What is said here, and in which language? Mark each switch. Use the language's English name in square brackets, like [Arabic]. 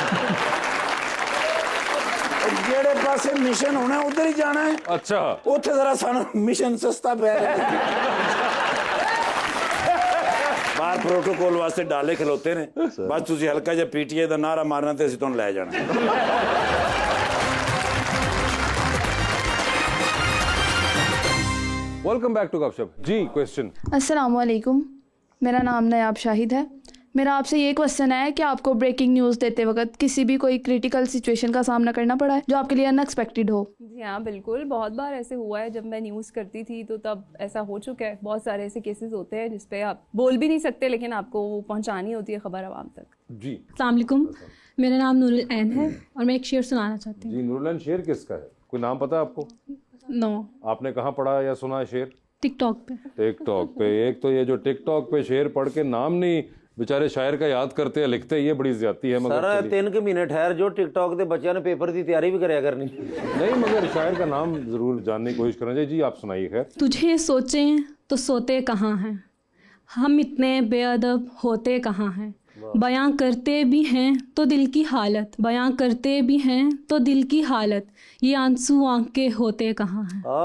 [Punjabi] ਜਿਹੜੇ ਪਾਸੇ ਮਿਸ਼ਨ ਹੋਣਾ ਉਧਰ ਹੀ ਜਾਣਾ ਹੈ [Hindi] अच्छा [Punjabi] ਉੱਥੇ ਜ਼ਰਾ ਸਾਨੂੰ ਮਿਸ਼ਨ ਸਸਤਾ ਪੈ ਰਿਹਾ ਬਾਹਰ ਪ੍ਰੋਟੋਕੋਲ ਵਾਸਤੇ ਡਾਲੇ ਖਲੋਤੇ ਨੇ ਬਸ ਤੁਸੀਂ ਹਲਕਾ ਜਿਹਾ ਪੀਟੀਆਈ ਦਾ ਨਾਰਾ ਮਾਰਨਾ ਤੇ ਅਸੀਂ ਤੁਹਾਨੂੰ ਲੈ ਜਾਣਾ [English] welcome back to Gupshup ji question [Hindi] अस्सलामुअलैकुम मेरा नाम नायाब शाहिद है मेरा आपसे ये क्वेश्चन है कि आपको ब्रेकिंग न्यूज़ देते वक्त किसी भी कोई क्रिटिकल सिचुएशन का सामना करना पड़ा है जो आपके लिए अनएक्सपेक्टेड हो जी हाँ बिल्कुल बहुत बार ऐसे हुआ है जब मैं न्यूज़ करती थी तो तब ऐसा हो चुका है बहुत सारे ऐसे केसेस होते हैं जिसपे आप बोल भी नहीं सकते लेकिन आपको वो पहुँचानी होती है खबर आवाम तक जी अस्सलाम वालेकुम मेरा नाम नूरुल ऐन है और मैं एक शेर सुनाना चाहती हूँ जी नूरलैन शेर किसका है कोई नाम पता है आपको [English] no [Hindi] आपने कहाँ पढ़ा या सुना है शेर टिकटॉक पे टिकटॉक पे एक तो ये जो टिकटॉक पे शेर पढ़ के नाम नहीं बेचारे शायर का याद करते हैं लिखते हैं, ये बड़ी ज्यादती है मगर सर चलिए। [Punjabi] 3 ਕੁ ਮਹੀਨੇ ਠਹਿਰ ਜੋ ਟਿਕਟੌਕ ਦੇ ਬੱਚਿਆਂ ਨੇ ਪੇਪਰ ਦੀ ਤਿਆਰੀ ਵੀ ਕਰਿਆ ਕਰਨੀ [Hindi] नहीं मगर शायर का नाम जरूर जानने की कोशिश करना चाहिए जी आप सुनाइए खैर तुझे सोचें तो सोते कहाँ हैं हम इतने बेअदब होते कहाँ हैं बयां करते भी हैं तो दिल की हालत बयां करते भी हैं तो दिल की हालत ये आंसू आंख के होते कहाँ हैं